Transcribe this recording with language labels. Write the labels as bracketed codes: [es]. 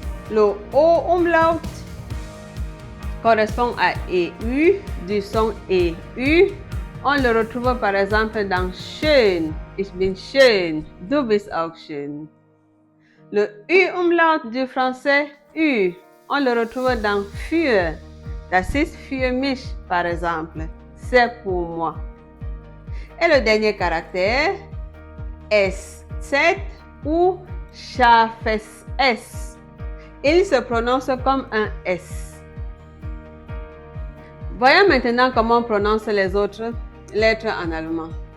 [fr] Le O umlaut correspond à EU, du son EU. On le retrouve par exemple dans schön. [de] Ich bin schön. Du bist auch schön. [fr] Le U-Umlaut du français U. On le retrouve dans für. [de] Das ist für mich, [fr] par exemple. C'est pour moi. Et le dernier caractère, SZ ou scharfes S. Il se prononce comme un S. Voyons maintenant comment on prononce les autres lettres en allemand.